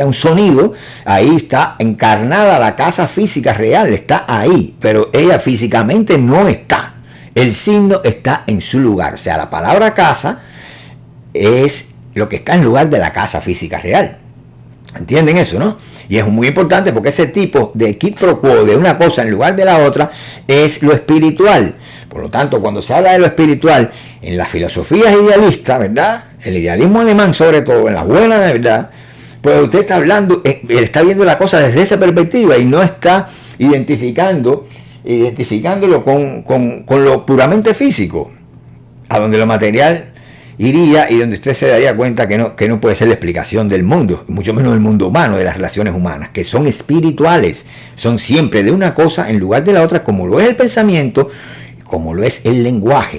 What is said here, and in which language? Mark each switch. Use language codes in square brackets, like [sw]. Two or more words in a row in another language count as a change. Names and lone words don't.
[es] Un sonido, ahí está encarnada la casa física real, está ahí, pero ella físicamente no está. El signo está en su lugar. O sea, la palabra casa es lo que está en lugar de la casa física real. ¿Entienden eso, no? Y es muy importante porque ese tipo de [la] quid pro quo [es] de una cosa en lugar de la otra es lo espiritual. Por lo tanto, cuando se habla de lo espiritual en las filosofías idealistas, ¿verdad? El idealismo alemán, sobre todo, en las buenas de verdad, pues usted está hablando, está viendo la cosa desde esa perspectiva y no está identificándolo con lo puramente físico, a donde lo material iría y donde usted se daría cuenta que no puede ser la explicación del mundo, mucho menos del mundo humano, de las relaciones humanas, que son espirituales, son siempre de una cosa en lugar de la otra, como lo es el pensamiento, como lo es el lenguaje.